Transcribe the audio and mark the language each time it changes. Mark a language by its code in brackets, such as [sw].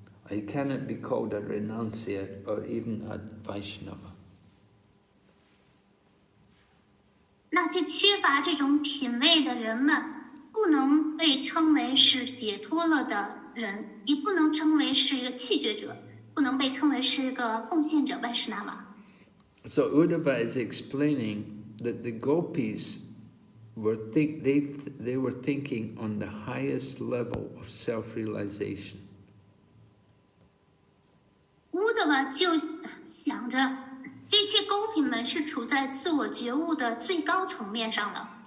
[en] It cannot be called a renunciate or even a Vaishnava. [zh] 那些缺乏这种品味的人们，不能被称为是解脱了的人，也不能称为是一个弃绝者，不能被称为是一个奉献者Vaishnava。 [en] So Uddhava is explaining that the Gopis were they were thinking on the highest level of self-realization. [zh] Uddhava 就想着这些勾品们是处在自我觉悟的最高层面上的。